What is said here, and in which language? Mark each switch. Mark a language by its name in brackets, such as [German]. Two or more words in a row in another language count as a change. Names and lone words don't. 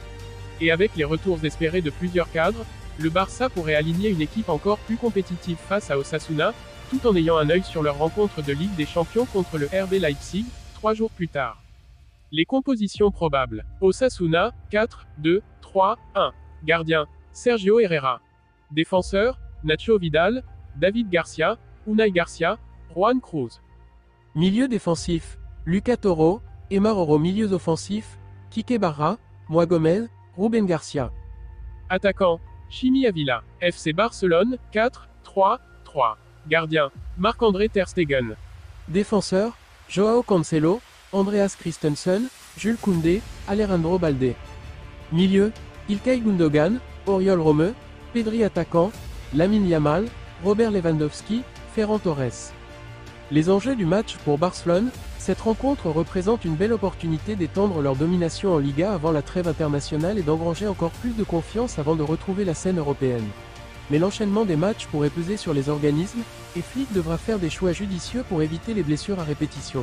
[French] Et avec les retours espérés de plusieurs cadres, le Barça pourrait aligner une équipe encore plus compétitive face à Osasuna, tout en ayant un œil sur leur rencontre de Ligue des Champions contre le RB Leipzig, 3 jours plus tard. Les compositions probables. Osasuna, 4, 2, 3, 1. Gardien, Sergio Herrera. Défenseur, Nacho Vidal, David Garcia, Unai Garcia, Juan Cruz. Milieu défensif, Lucas Toro, Emar Oro. Milieux offensifs, Kike Barra, Moi Gomez, Ruben Garcia. Attaquant, Chimi Avila. FC Barcelone, 4, 3, 3. Gardien, Marc-André Ter Stegen. Défenseur, Joao Cancelo, Andreas Christensen, Jules Koundé, Alejandro Balde. Milieu, Ilkay Gundogan, Oriol Romeu, Pedri. Attaquant, Lamine Yamal, Robert Lewandowski, Ferran Torres. Les enjeux du match pour Barcelone, cette rencontre représente une belle opportunité d'étendre leur domination en Liga avant la trêve internationale et d'engranger encore plus de confiance avant de retrouver la scène européenne. Mais l'enchaînement des matchs pourrait peser sur les organismes, et Flick devra faire des choix judicieux pour éviter les blessures à répétition.